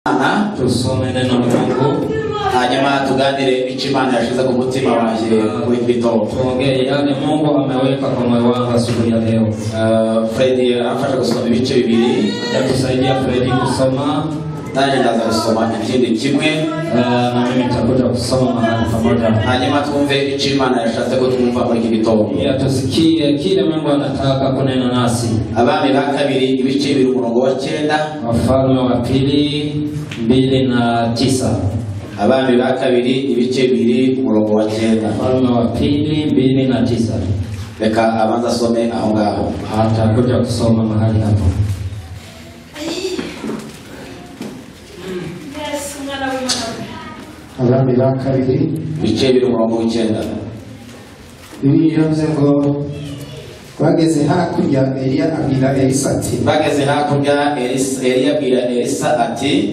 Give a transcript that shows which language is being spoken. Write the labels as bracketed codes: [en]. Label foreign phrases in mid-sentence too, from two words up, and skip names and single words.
[sw] tusome neno la Mungu [rw] hanyuma tuganire icyo Imana yashize ku mutima wanjye muri Kristo. [sw] tuongee yale Mungu ameweka kwa moyo wangu asubuhi ya leo. Freddy anafasha kusoma [rw] ibice bibiri, [sw] Atatusaidia Freddy kusoma, [rw] nanjye ndaza gusoma ikindi kimwe, [sw] na mimi nitakuja kusoma mahali pamoja. [rw] hanyuma twumve icyo Imana yashatse ko twumva muri iki gitondo. [sw] Ili tusikie kile Mungu anataka kunena nasi. [rw] Abami ba kabiri ibice bibiri umurongo wa 9. [sw] Wafalme wa pili 2:9. [rw] Abami ba kabiri ibice bibiri umurongo wa 9. [sw] Wafalme wa pili 2:9. [rw] Reka abanza some aho ngaho. [sw] Atakuja kusoma mahali hapo. [rw] Abami ba kabiri Ibice bibiri umurongo wa 9. bivuze ngo bageze hakurya Eliya abwira Elisa ati, bageze hakurya Eliya abwira Elisa ati,